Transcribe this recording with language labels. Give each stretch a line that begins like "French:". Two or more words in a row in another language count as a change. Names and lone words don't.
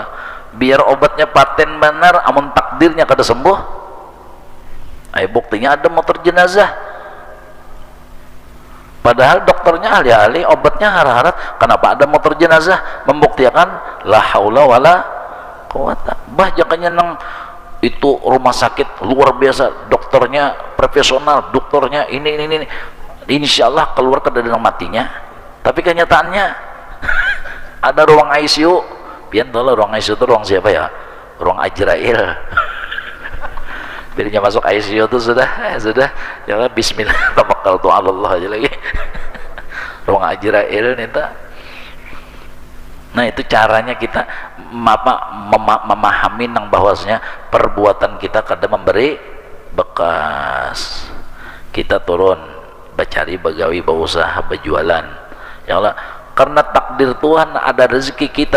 Banjar: Biar obatnya paten benar, amun takdirnya kada sembuh, buktinya ada motor jenazah, padahal dokternya ahli-ahli, obatnya harat-harat.
Indonesian: Kenapa ada motor jenazah? Membuktikan
Arabic: la haula wala quwata.
Banjar: Bah jakanya nang itu rumah sakit luar biasa,
Indonesian: dokternya profesional, dokternya ini insyaallah keluar ke dalam matinya, tapi kenyataannya ada ruang ICU.
Banjar: Pian tahu ruang ICU itu ruang siapa ya?
Indonesian: Ruang Ajrail. Dirinya masuk ICU itu sudah ya
Arabic: bismillah tawakkaltu ala Allah
Indonesian: aja lagi.
Banjar: Ruang Ajrail nita. Nah itu caranya kita memahami nang bahwasanya perbuatan kita kadang memberi bekas. Kita turun bercari, begawi, berusaha, berjualan
Arabic: ya Allah,
Banjar: karena takdir Tuhan ada rezeki kita.